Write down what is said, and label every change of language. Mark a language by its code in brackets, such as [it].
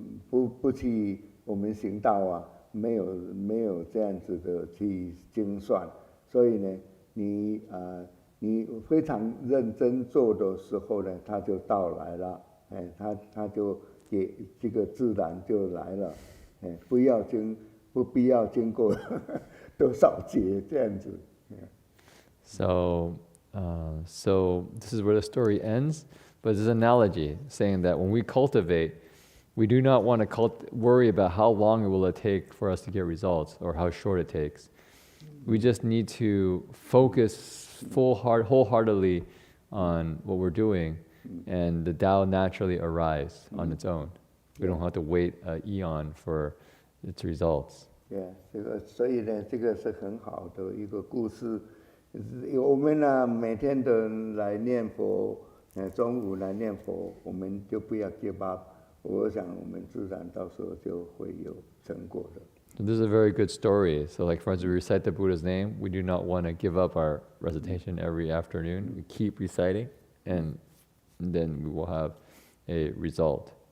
[zh] 不去我们行道没有这样子的去精算，所以呢，你非常认真做的时候呢，它就到来了，它就给这个自然就来了，不要不必要经过多少劫这样子。 [en] So this is where the story ends, but it's an analogy saying that when we cultivate, we do not want to worry about how long it will take for us to get results or how short it takes. We just need to focus wholeheartedly on what we're doing, and the Tao naturally arrives on its own. We don't have to wait an eon for its results. [zh] Yeah, 所以呢，这个是很好的一个故事。我们呢，每天都来念佛，中午来念佛，我们就不要 [en] give up。 [zh] 我想我们自然到时候就会有成果的。 [en] So this is a very good story. So like for instance, we recite the Buddha's name. We do not want to give up our recitation every afternoon. We keep reciting, and then we will have a result.